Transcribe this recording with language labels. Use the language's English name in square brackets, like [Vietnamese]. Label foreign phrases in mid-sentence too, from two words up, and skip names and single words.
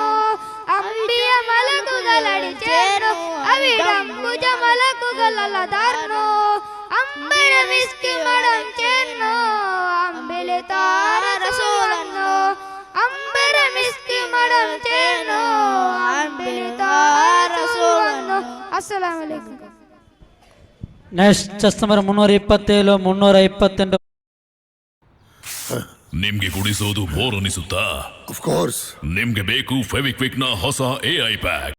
[Malayalam] അമ്പിയ മലക്കുകളടി ചേർന്നു അവിടം ഭുജമലക്കുകളല്ലതാർന്നു. അമ്പര മിസ്കി മടം ചേർന്നു അമ്പിളി താര റസൂലന്നു. അമ്പര മിസ്കി മടം ചേർന്നു അമ്പിളി താര റസൂലന്നു. [Arabic] السلام عليكم. [English] next chest number 327, 328. [Kannada] ನಿಮ್ಗೆ ಕುಡಿಸೋದು ಬೋರ್ ಅನಿಸುತ್ತಾ? [English] of course. [Kannada] ನಿಮ್ಗೆ ಬೇಕು ಫೆವಿಕ್ವಿಕ್ ನ ಹೊಸ AI ಪ್ಯಾಕ್.